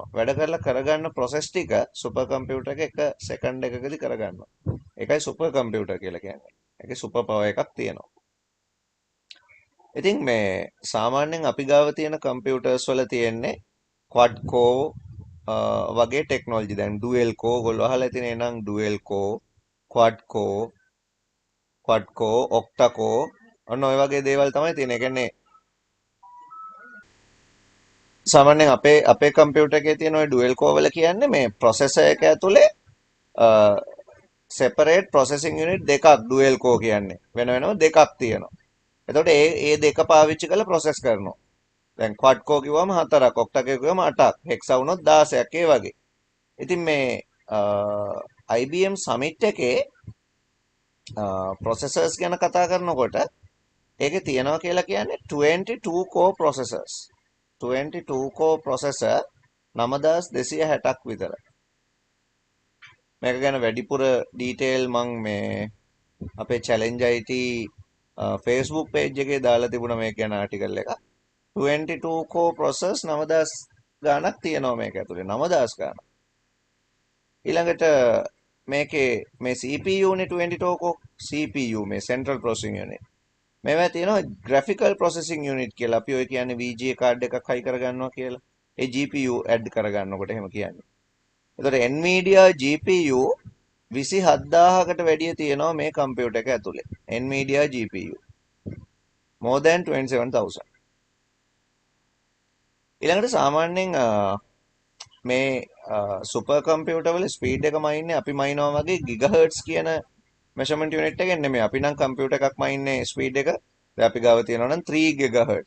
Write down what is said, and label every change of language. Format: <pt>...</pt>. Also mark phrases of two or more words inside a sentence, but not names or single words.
<si>වැඩ කරලා කරගන්න ප්‍රොසෙස් ටික</si> <en>super computer</en> <si>එක සෙකන්ඩ් එකකදී කරගන්නවා. ඒකයි</si> <en>super computer</en> <si>කියලා කියන්නේ. ඒකේ</si> <en>super power</en> <si>එකක් තියෙනවා. ඉතින් මේ සාමාන්‍යයෙන් අපි ගාව තියෙන කම්පියුටර්ස් වල තියෙන්නේ</si> <en>quad core</en> <si>වගේ ටෙක්නොලොජි. දැන්</si> <en>dual core</en> <si>ඔයගොල්ලෝ අහලා තියෙන නම්</si> <en>dual core, quad core, octa core</en> <si>ඔන්න ඔය වගේ දේවල් තමයි තියෙන්නේ. ඒ කියන්නේ සාමාන්‍යයෙන් අපේ කම්පියුටර් එකේ තියෙන ඔය</si> <en>dual core</en> <si>වල කියන්නේ මේ ප්‍රොසෙසර් එක ඇතුලේ</si> <en>separate processing unit</en> <si>දෙකක්</si> <en>dual core</en> <si>කියන්නේ. වෙන වෙනම දෙකක් තියෙනවා. එතකොට ඒ දෙක පාවිච්චි කරලා ප්‍රොසෙස් කරනවා. දැන්</si> <en>quad core</en> <si>කිව්වම 4ක්,</si> <en>octa core</en> <si>කිව්වම 8ක්, hexa වුණොත් 16ක් ඒ වගේ. ඉතින් මේ IBM Summit එකේ processors ගැන කතා කරනකොට ඒකේ තියෙනවා කියලා කියන්නේ</si> <en>22 core processors. 22 core processor</en> <si>9260ක් විතර. මේක ගැන වැඩිපුර ඩීටේල් මං මේ අපේ</si> <en>challenge IT Facebook page</en> <si>එකේ දාලා තිබුණා මේක ගැන ආටිකල් එක.</si> <en>22 core processors</en> <si>9000 ගාණක් තියෙනවා මේක ඇතුලේ 9000 ගාණක්. ඊළඟට මේකේ මේ CPU නේ</si> <en>22 core CPU</en> <si>මේ</si> <en>central processing unit.</en> <si>මේවා තියෙනවා</si> <en>graphical processing unit</en> <si>කියලා. අපි ඔය කියන්නේ</si> <en>VGA card</en> <si>එකක් හයි කරගන්නවා කියලා. ඒ</si> <en>GPU add</en> <si>කරගන්නකොට එහෙම කියන්නේ. එතකොට Nvidia GPU 27000කට වැඩිය තියෙනවා මේ කම්පියුටර් එක ඇතුලේ.</si> <en>Nvidia GPU more than 27000.</en> <si>ඊළඟට සාමාන්‍යයෙන් මේ</si> <en>super computer</en> <si>වල ස්පීඩ් එක මයින්නේ අපි මයින්නවා වගේ ගිගහර්ට්ස් කියන</si> <en>measurement unit</en> <si>එකෙන් නෙමෙයි. අපි නම් කම්පියුටර් එකක් මයින්නේ ස්පීඩ් එක දැන් අපි ගාව තියෙනවා නම් 3 GHz.</si>